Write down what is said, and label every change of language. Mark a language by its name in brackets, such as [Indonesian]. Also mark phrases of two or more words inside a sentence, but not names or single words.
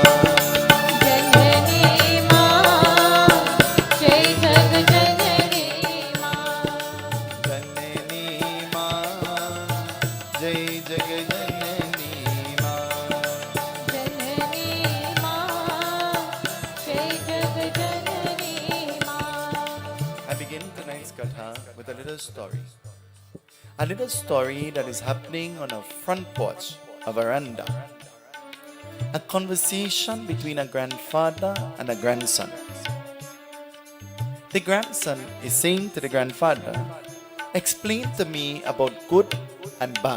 [Hindi] जननी माँ जय जग जननी माँ जननी माँ जय जग जननी माँ जननी माँ जय जग जननी माँ [English] I begin tonight's katha with a little story. A little story that is happening on a front porch, a veranda. A conversation between a grandfather and a grandson. The grandson is saying to the grandfather, "Explain to me about good and bad.